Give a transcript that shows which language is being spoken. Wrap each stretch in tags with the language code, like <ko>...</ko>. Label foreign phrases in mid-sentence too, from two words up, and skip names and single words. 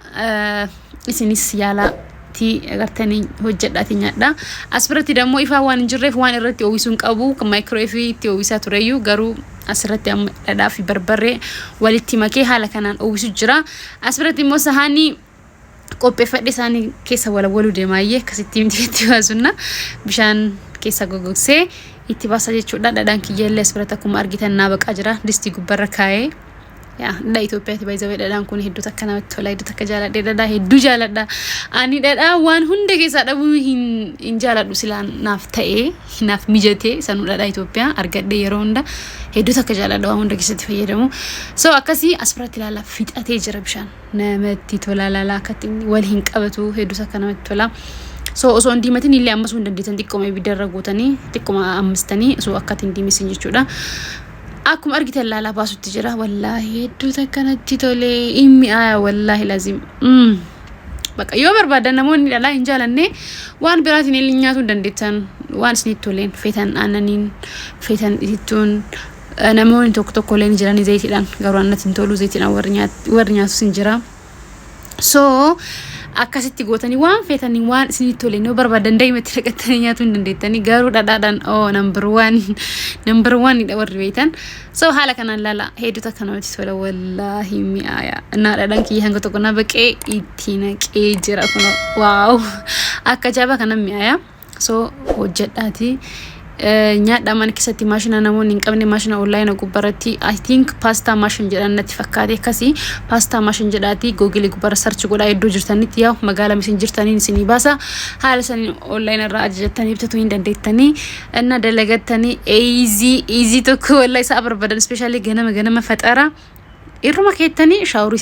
<om>isinis yaala ti agartani hojjedhaati nyaadha asirratti dammoo ifa waan jirreef waan irratti oowisuun qabu microwave itti oowisa tureyyuu garuu asirratti dhadhaa fi barbarree walitti makee haala kanaan oowisu jira asirratti immoo sahaanii qopheeffadhe isaanii keessa walawaluu deemaayee akkasitti itti baasuna bishaan keessa gogogsee itti baasa jechuudha dhadhaan kiyyaallee asirratti akkuma argitan naa baqaa jira distii gubbarra kaayee ya da Ethiopia ti bayzawe dadaan kun hedduu takka namatti tola hedduu takka jaaladhe dadaa hedduu jaaladha ani dadaa waan hunda keessa dhabu hin jaaladhu silaan naaf ta'e naaf mijate sanu dadaa Ethiopia argadhe yeroo hunda hedduu takka jaaladha waan hunda keessatti fayyadamu so akkasi asirratti ilaala fixatee jira bishaan namatti tola laala akkatti wal hin qabatu hedduu takka namatti tola so osoo ndimatin illee ammasuu hin dandeetan xiqqoma ibiddarra gootanii xiqqoma ammastanii so akkatti indimesin jechuudha akkuma argitan laala baasutti jira wallahi hedduu takkanatti tole immi aya wallahi lazim baka yoo barbaadan namoonni dhalaa hin jaalanne waan biraatiin illee nyaatu dandeettan waan isinitti toleen feetan aananiin feetan itittuun namoonni tokko tokko leen jiranii zayitiidhaan garuu annatti hin tolu zayitiidhaan warri nyaatu sin jira so akkasitti gootanii waan feetanii waan isinitti toleen yoo barbaadan daa'imatti dhaqattanii nyaatu hin dandeettanii garuu dhadhaadhaan number 1 dha warri beektan so haala kanaan laala hedduu takka namatti tola wallahi mi'aaya እና dhadhaan kiyya hanga tokko na baqee itti naqee jira kun waaw akka jaba kana mi'aaya so hojjedhaati nyaadha man keessatti maashina namoonni hin qabne maashina online gubbaratti</om> <en>I think pasta machine</en> <om>jedhanatti fakkaate akkasi</om> <en>pasta machine</en> <om>jedhaati google gubbara search godhaa iddoo jirtanitti yaa magaala misin jirtaniin isinii baasa haala saniin online irraa ajajatanii bitatu hin dandeettanii እና dalagattanii easy tokko wallahi isa barbadan especially ganama faxara irruma keettanii shaawurii</om>